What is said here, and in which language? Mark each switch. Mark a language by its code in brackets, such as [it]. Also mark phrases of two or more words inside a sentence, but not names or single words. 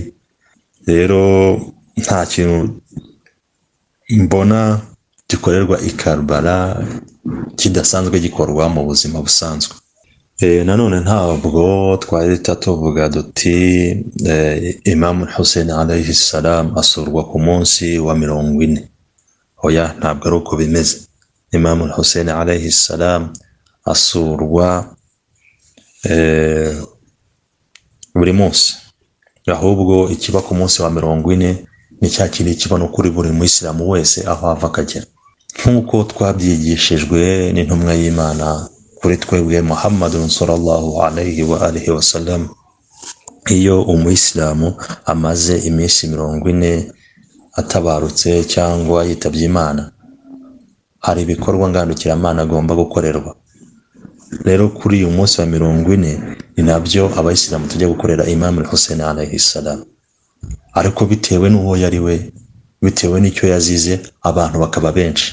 [rw] Rero nta kintu mbona gikorerwa i Karbala kidasanzwe gikorwa mu buzima busanzwe. Nanone ntabwo twahita tuvuga duti Imam Hussein [ar] عليه السلام [rw] asurwa ku munsi wa 40. Oya, ntabwo ari uko bimeze. Imam Hussein [ar] عليه السلام [rw] asurwa buri munsi, ahubwo ikiba ku munsi wa 40 ni cya kiri kiba no kuri buri Muislamu wese aho ava akagera, nk'uko twabyigishijwe n'intumwa y'Imana kuri twebwe [ar] محمدٌ صلى الله عليه وآله وسلم. [rw] Iyo Umuislamu amaze iminsi 40 atabarutse cyangwa yitabye Imana, hari ibikorwa ngarukiramana agomba gukorerwa. Rero kuri uyu munsi wa 40 ni nabyo abayisilamu tujya gukorera Imam Hussein [ar] عليه السلام, [rw] ariko bitewe n'uwo yari we, bitewe n'icyo yazize, abantu bakaba benshi.